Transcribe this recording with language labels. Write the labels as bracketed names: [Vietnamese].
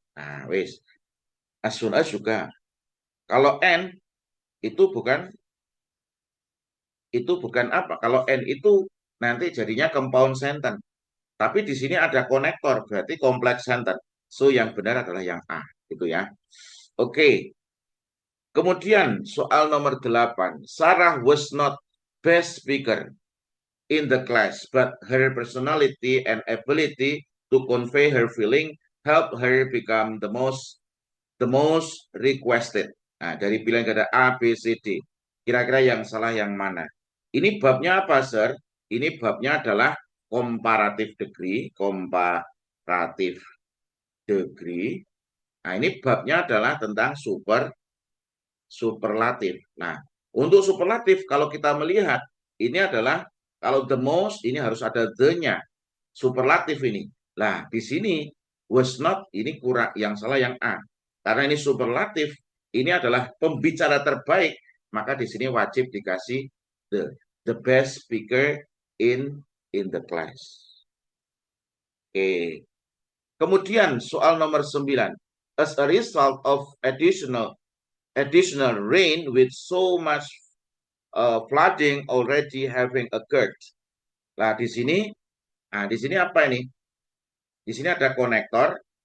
[Indonesian] Nah, wis. As soon as juga. Kalau n itu bukan apa? Kalau n itu nanti jadinya compound sentence. Tapi di sini ada konektor, berarti complex sentence. So yang benar adalah yang A, gitu ya. Oke. Kemudian soal nomor 8. [English] Sarah was not best speaker in the class, but her personality and ability to convey her feeling help her become the most requested. [Indonesian] Nah, dari pilihan ada A, B, C, D. Kira-kira yang salah yang mana? Ini babnya apa, Sir? Ini babnya adalah comparative degree, comparative degree. Nah, ini babnya adalah tentang superlatif. Nah, untuk superlatif kalau kita melihat ini adalah kalau the most ini harus ada the-nya. Superlatif ini. Nah, di sini was not ini kurang, yang salah yang A. Karena ini superlatif, ini adalah pembicara terbaik, maka di sini wajib dikasih the best speaker in the class. Oke. Kemudian soal nomor 9. [English] As a result of additional rain with so much flooding already having occurred. [Indonesian] Nah, di sini apa ini? Di sini ada konektor.